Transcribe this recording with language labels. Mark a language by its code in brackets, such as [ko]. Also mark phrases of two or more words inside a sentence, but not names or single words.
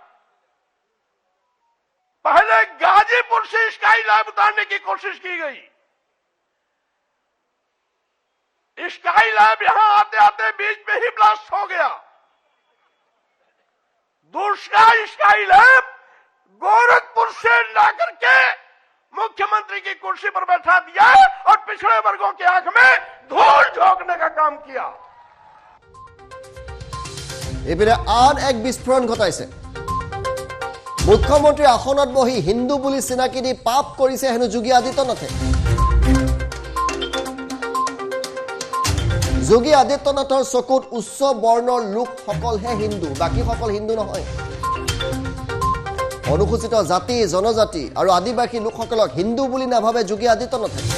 [hi] पहले गाजीपुर से स्काई लैब उतारने की कोशिश की गई स्काई लैब यहां आते आते बीच में ही ब्लास्ट हो गया दूसरा स्काई लैब गोरखपुर से लाकर के मुख्यमंत्री की कुर्सी पर बैठा दिया और पिछड़े वर्गों की आंख में धूल झोंकने का काम किया [as] এবিলে আন এক বিস্ফোৰণ ঘটাইছে মুখ্যমন্ত্ৰী আসনত বহি হিন্দু বুলি চিনাকি দি পাপ কৰিছে হেনো যোগী আদিত্যনাথে যোগী আদিত্যনাথৰ চকুত উচ্চ বৰ্ণৰ লোকসকলহে হিন্দু বাকি সকল হিন্দু নহয় অনুসূচিত জাতি জনজাতি আৰু আদিবাসী লোকসকলক হিন্দু বুলি নাভাবে যোগী আদিত্যনাথে